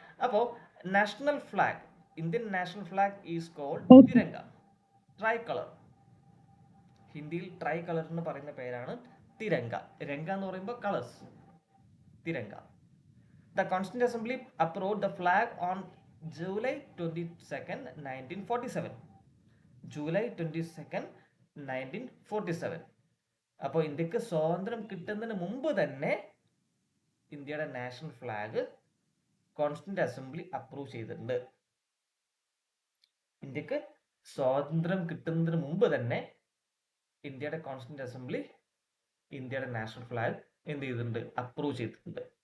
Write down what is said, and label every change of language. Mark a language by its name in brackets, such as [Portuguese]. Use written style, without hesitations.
[English] അപ്പോൾ national flag, Indian national flag is called Okay. Tiranga, tricolour. [Malayalam] ഹിന്ദിയിൽ try colour എന്ന് പറയുന്ന പേരാണ് തിരങ്ക. രംഗ എന്ന് പറയുമ്പോൾ colours, Tiranga. [English] The Constituent Assembly approved the flag on July 22nd, 1947. July 22nd, 1947. [Malayalam] അപ്പോൾ ഇന്ത്യക്ക് സ്വാതന്ത്ര്യം കിട്ടുന്നതിന് മുമ്പ് തന്നെ ഇന്ത്യയുടെ national flag constituent assembly approve ചെയ്തിട്ടുണ്ട്. ഇന്ത്യക്ക് സ്വാതന്ത്ര്യം കിട്ടുന്നതിന് മുമ്പ് തന്നെ ഇന്ത്യയുടെ കോൺസ്റ്റിറ്റ്യൂന്റ് അസംബ്ലി ഇന്ത്യയുടെ നാഷണൽ ഫ്ലാഗ് എന്ത് ചെയ്തിട്ടുണ്ട്? അപ്രൂവ് ചെയ്തിട്ടുണ്ട്.